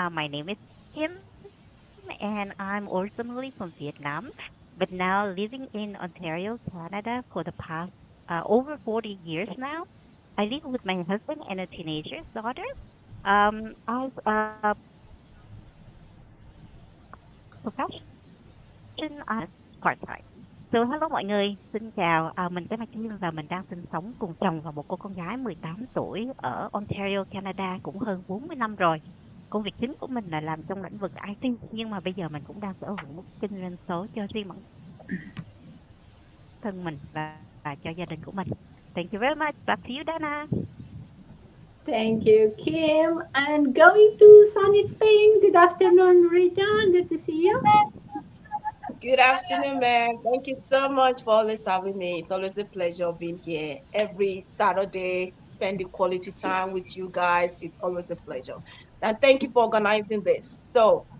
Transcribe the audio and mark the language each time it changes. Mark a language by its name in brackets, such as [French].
[English] My name is Kim, and I'm originally from Vietnam, but now living in Ontario, Canada for the past over 40 years now. I live with my husband and a teenager daughter. As a profession, I'm a part-time. So hello [Vietnamese] mọi người, xin chào, mình tên là Kim và mình đang sinh sống cùng chồng và một cô con gái 18 tuổi ở Ontario, Canada cũng hơn 40 năm rồi. Công việc chính của mình là làm trong lĩnh vực IT, nhưng mà bây giờ mình cũng đang sở hữu kinh doanh số cho riêng bản thân mình và cho gia đình của mình. [English] Thank you very much. Back to you, Dana. Thank you, Kim. And going to sunny Spain. Good afternoon, Rita. Good to see you. Good afternoon, man. Thank you so much for always having me. It's always a pleasure being here every Saturday, spending quality time with you guys. It's always a pleasure. And thank you for organizing this. So,